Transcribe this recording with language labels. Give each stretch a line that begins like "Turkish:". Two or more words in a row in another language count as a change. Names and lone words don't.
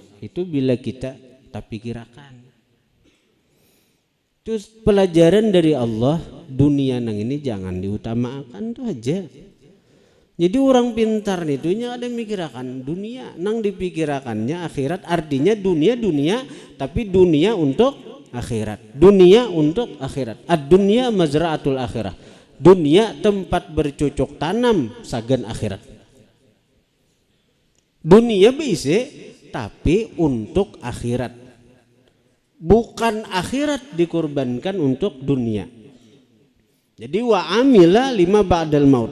Banjar: Itu bila kita tak pikirkan. Terus pelajaran dari Allah, dunia nang ini jangan diutamakan tuh aja. Jadi orang pintar itu nya ada mikirakan dunia, nang dipikirakannya akhirat.
Indonesian: Artinya dunia tapi dunia untuk akhirat. Dunia untuk akhirat.
Arabic: الدنيا مزرعة الآخرة.
Banjar: Dunia tempat bercocok tanam sagan akhirat.
Indonesian: Dunia bisa tapi untuk akhirat. Bukan akhirat dikorbankan untuk dunia. Jadi
Arabic: وعمل لما بعد الموت.